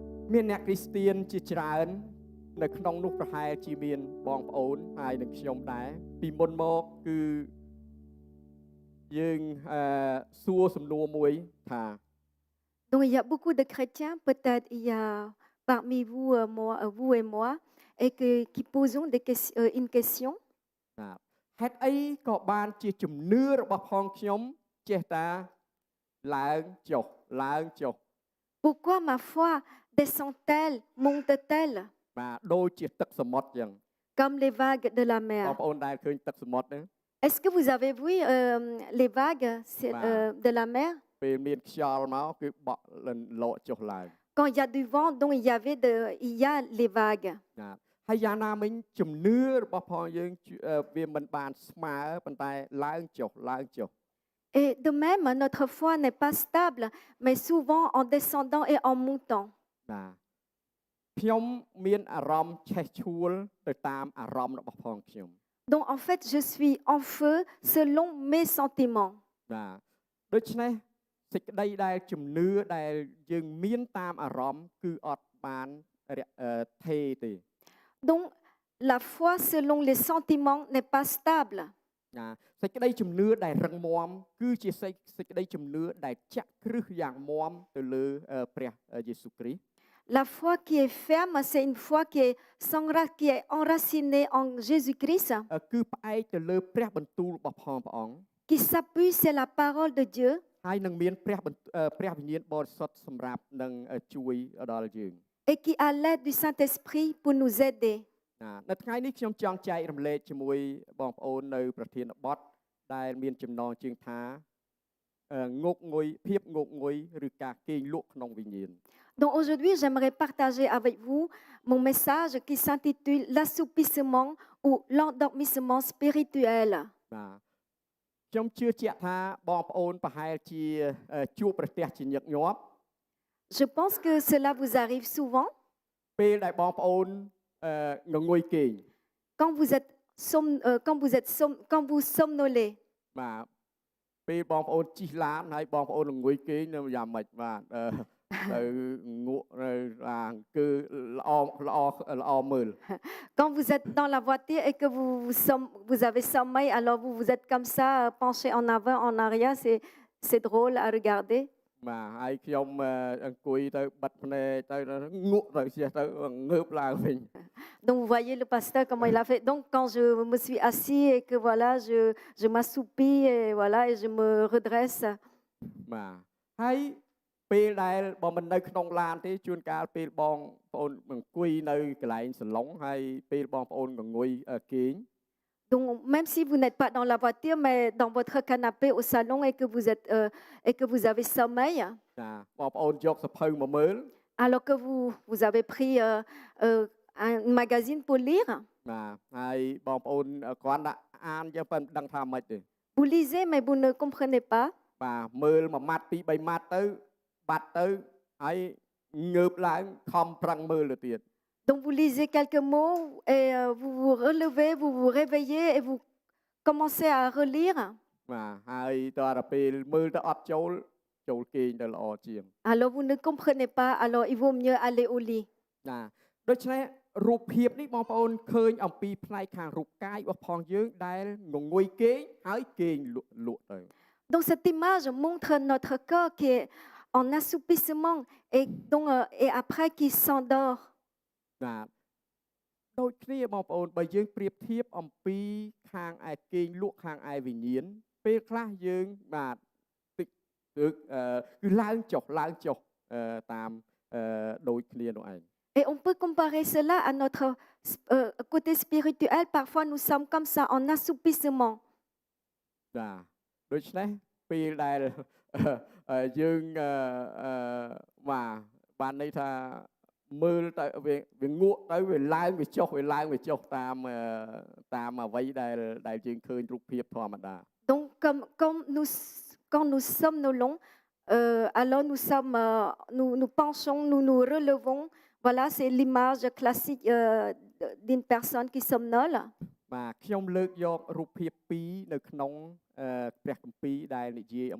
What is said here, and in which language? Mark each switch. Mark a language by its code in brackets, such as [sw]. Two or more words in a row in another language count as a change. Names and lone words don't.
[km] មានអ្នកគ្រីស្ទៀនជាច្រើននៅក្នុងនោះប្រហែលជាមានបងប្អូនហើយនឹងខ្ញុំដែរពីមុនមកគឺយើងសួរសំណួរមួយថា [fr] Donc il y a beaucoup de chrétiens, peut-être il y a parmi vous, vous et moi, qui posons une question. [km] បាទហេតុអីក៏បានជាជំនឿរបស់ផងខ្ញុំចេះតែឡើងចុះឡើងចុះ [fr] Pourquoi ma foi descend-elle, monte-t-elle [km] បាទដូចជាទឹកសមុទ្រចឹង [fr] comme les vagues de la [km] បង [fr] mer? [km] ប្អូនដែលឃើញទឹកសមុទ្រហ្នឹង [fr] Est-ce que vous avez vu les vagues de la mer? [km] ពេលមានខ្យល់មកគឺបក់លកចុះឡើង [fr] Quand il y a du vent, donc il y a les vagues. [km] បាទហើយយ៉ាងណាមិញជំនឿរបស់ផងយើងវាមិនបានស្មើប៉ុន្តែឡើងចុះឡើងចុះ [fr] Et de même, notre foi n'est pas stable, mais souvent en descendant et en montant. [km] បាទខ្ញុំមានអារម្មណ៍ឆេះឆួលទៅតាមអារម្មណ៍របស់ផងខ្ញុំ [fr] Donc en fait, je suis en feu selon mes sentiments. [km] បាទដូច្នេះសេចក្តីដែលជំនឿដែលយើងមានតាមអារម្មណ៍គឺអត់បានថេរទេ [fr] Donc la foi selon les sentiments n'est pas stable. [km] ណាសេចក្តីជំនឿដែលរឹងមាំគឺជាសេចក្តីជំនឿដែលចាក់គ្រឹះយ៉ាងមាំទៅលើព្រះយេស៊ូវគ្រីស្ទ [fr] La foi qui est ferme, c'est une foi qui est enracinée en Jésus-Christ, [km] គឺផ្អែកទៅលើព្រះបន្ទូលរបស់ព្រះអង្គ [fr] qui s'appuie sur la parole de Dieu [km] ហើយនឹងមានព្រះវិញ្ញាណបរិសុទ្ធសម្រាប់នឹងជួយដល់យើង [fr] et qui a l'aide du Saint-Esprit pour nous aider. [km] នៅថ្ងៃនេះខ្ញុំចង់ចែករំលែកជាមួយបងប្អូននៅប្រធានបទដែលមានចំណងជើងថាងុកងុយភាពងុកងុយឬការគេងលក់ក្នុងវិញ្ញាណ [fr] Donc aujourd'hui, j'aimerais partager avec vous mon message qui s'intitule l'assoupissement ou l'endormissement spirituel. [km] បាទខ្ញុំជឿជាក់ថាបងប្អូនប្រហែលជាជួបប្រទះជាញឹកញាប់ [fr] Je pense que cela vous arrive souvent [km] ពេលដែលបងប្អូនងងុយគេង [fr] quand vous somnolez. [km] បាទពេលបងប្អូនជិះឡានហើយបងប្អូនងុយគេងនៅយ៉ាងម៉េចបាទទៅងក់នៅគឺល្អមើល [fr] Quand vous êtes dans la voiture et que vous avez sommeil, alors vous êtes comme ça, penché en avant, en arrière, c'est drôle à regarder. [km] បាទហើយខ្ញុំអង្គុយទៅបិទភ្នែកទៅងក់ទៅចេះទៅងើបឡើងវិញ [fr] Donc vous voyez le pasteur comment il a fait. Donc quand je me suis assis et que voilà, je m'assoupis et voilà et je me redresse. [km] បាទហើយពេលដែលបើមិននៅក្នុងឡានទេជួនកាលពេលបងប្អូនអង្គុយនៅកន្លែងសាឡុងហើយពេលបងប្អូនងងុយគេង [fr] Donc même si vous n'êtes pas dans la voiture mais dans votre canapé au salon et que vous avez sommeil. [km] ចាបងប្អូនយកសភៅមកមើល [fr] Alors que vous avez pris un magazine pour lire. [km] បាទហើយបងប្អូនគ្រាន់តែអានយកប៉ុណ្ណឹងដឹងថាម៉េចទេ [fr] Vous lisez mais vous ne comprenez pas. [km] បាទមើលមួយម៉ាត់ពីរបីម៉ាត់ទៅបាត់ទៅហើយងើបឡើងខំប្រឹងមើលទៅទៀត [fr] Donc vous lisez quelques mots et vous vous relevez, vous vous réveillez et vous commencez à relire. [km] បាទហើយតើពេលមើលទៅអត់ចូលគេងទៅល្អជាង [fr] Alors vous ne comprenez pas, alors il vaut mieux aller au lit. [km] ណាដូច្នេះរូបភាពនេះបងប្អូនឃើញអំពីផ្នែកខាងរូបកាយរបស់ផងយើងដែលងងុយគេងហើយគេងលក់ទៅ [fr] Donc cette image montre notre corps qui est en assoupissement et après qui s'endort. [km] បាទដូចគ្នាបងប្អូនបើយើងប្រៀបធៀបអំពីខាងឯគេងលក់ខាងឯវិញ្ញាណពេលខ្លះយើងបាទតិចគឺឡើងចុះតាមដូចគ្នានោះឯង [fr] Et on peut comparer cela à notre côté spirituel. Parfois nous sommes comme ça en assoupissement. [km] បាទដូច្នេះពេលដែលយើងបានន័យថាមើលទៅវាងក់ទៅវាឡើងវាចុះតាមអ្វីដែលយើងឃើញរូបភាពធម្មតា [fr] Donc quand nous somnolons, alors nous penchons, nous nous relevons. Voilà, c'est l'image classique d'une personne qui somnole. [km] បាទខ្ញុំលើកយករូបភាពពីរនៅក្នុងព្រះគម្ពីរដែលនិយាយអំពីការគេងលក់